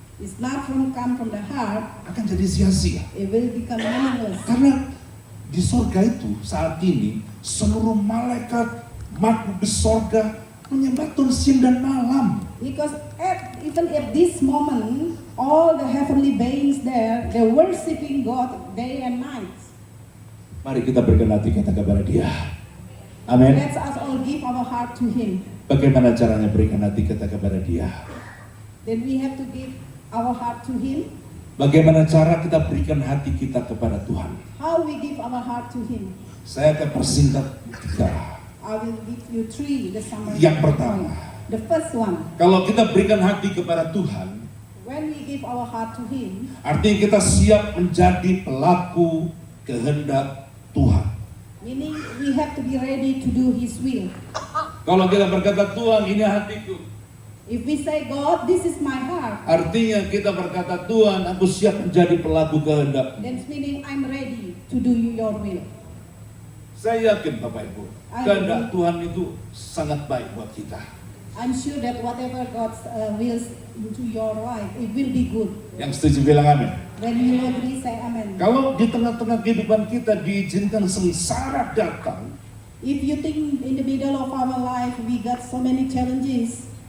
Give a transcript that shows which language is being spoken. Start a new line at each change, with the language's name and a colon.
English: It's not come from the heart,
Indonesian: akan jadi sia-sia.
English: it will become meaningless.
Indonesian: Karena di sorga itu saat ini seluruh malaikat makhluk di sorga menyembah Tuhan siang dan malam.
English: Because even at this moment, all the heavenly beings there, they're worshiping God day and night.
Indonesian: Mari kita berikan hati kita kepada Dia. Amin.
English: Let's us all give our heart to Him.
Indonesian: Bagaimana caranya berikan hati kita kepada Dia?
English: Then we have to give our heart to Him.
Indonesian: Bagaimana cara kita berikan hati kita kepada Tuhan?
English: How we give our heart to Him.
Indonesian: Saya akan persingkat 3.
English: I will give you 3, the summary.
Indonesian: Yang pertama,
English: The first one,
Indonesian: kalau kita berikan hati kepada Tuhan,
English: when we give our heart to Him,
Indonesian: artinya kita siap menjadi pelaku kehendak Tuhan.
English: meaning we have to be ready to do His will.
Indonesian: Kalau kita berkata, Tuhan ini hatiku,
English: If we say, God, this is my heart,
Indonesian: artinya kita berkata, Tuhan aku siap menjadi pelaku kehendak.
English: then it's meaning I'm ready to do your will.
Indonesian: Saya yakin Bapak Ibu, kehendak Tuhan itu sangat baik buat kita.
English: I'm sure that whatever God's wills into your life, it will be good.
Indonesian: Yang setuju bilang amin.
English: When you agree, say amen.
Indonesian: Kalau di tengah-tengah kehidupan kita diizinkan sengsara datang,
English: If you think in the middle of our life we got so many challenges,